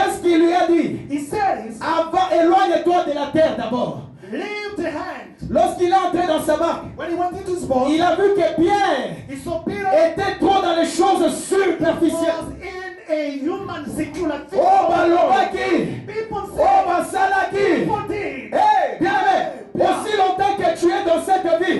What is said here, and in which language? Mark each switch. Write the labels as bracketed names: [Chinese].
[French] Qu'est-ce qu'il lui a dit? [English] He says, [French] Avant, éloigne-toi de la terre d'abord. [English] leave the hand. [French] Lorsqu'il est entré dans sa barque, [English] When he went into his boat, [French] il a vu que Pierre [English] he saw Peter [French] était trop dans les choses superficielles. [English] was in a human secular thing. Oh, balobaki! People Oh, say, basalaki! people did. [French] Hey, bien aimé, aussi longtemps que tu es dans cette vie,